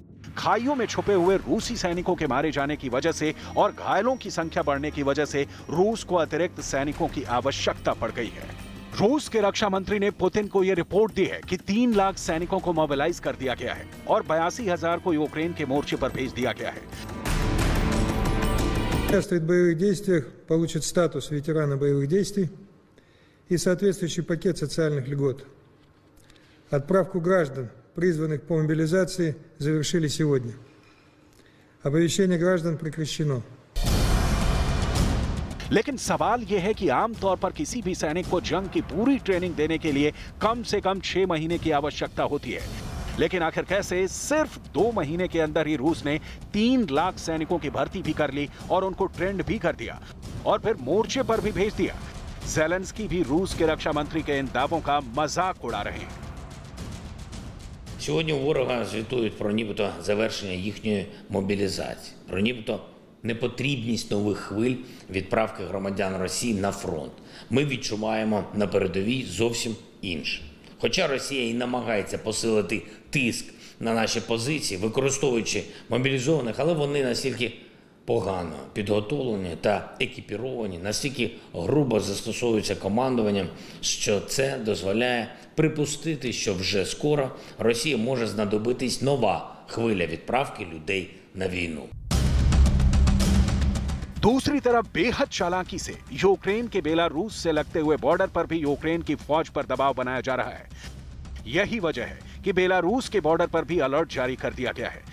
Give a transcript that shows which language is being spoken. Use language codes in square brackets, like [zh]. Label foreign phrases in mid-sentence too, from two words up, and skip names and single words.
[hi] खाइयों में छुपे हुए रूसी सैनिकों के मारे जाने की वजह से और घायलों की संख्या बढ़ने की वजह से रूस को अतिरिक्त सैनिकों की आवश्यकता पड़ गई है। रूस के रक्षा मंत्री ने पुतिन को यह रिपोर्ट दी है कि 3 लाख सैनिकों को मोबिलाइज कर दिया गया है और 82,000 को यूक्रेन के मोर्चे पर भेज दिया गया है। [ru] Участвует в боевых действиях, получит статус ветерана боевых действий и соответствующий пакет социальных льгот. Отправку граждан, призванных по мобилизации, завершили сегодня. Оповещение граждан прекращено. [hi] लेकिन सवाल यह है कि आमतौर पर किसी भी सैनिक को जंग की पूरी ट्रेनिंग देने के लिए कम से कम 6 महीने की आवश्यकता होती है। लेकिन आखिर कैसे सिर्फ 2 महीने के अंदर ही रूस ने 3 लाख सैनिकों की भर्ती भी कर ली और उनको ट्रेंड भी कर दिया और फिर मोर्चे पर भी भेज दिया। ज़ेलेंस्की भी रूस के रक्षा मंत्री के इन दावों का मजाक उड़ा रहे हैं। [uk] Сьогодні у ворога звітують про нібито завершення їхньої мобілізації, про нібито непотрібність нових хвиль відправки громадян Росії на фронт. Ми відчуваємо на передовій зовсім інше. Хоча Росія і намагається посилити тиск на наші позиції, використовуючи мобілізованих, але вони настільки погано підготовлені та екіпіровані, настільки грубо застосовуються командуванням, що це дозволяє припустити, що вже скоро Росії може знадобитись нова хвиля відправки людей на війну. [hi] दूसरी तरफ बेहद चालाकी से यूक्रेन के बेलारूस से लगते हुए बॉर्डर पर भी यूक्रेन की फौज पर दबाव बनाया जा रहा है। यही वजह है कि बेलारूस के बॉर्डर पर भी अलर्ट जारी कर दिया गया है।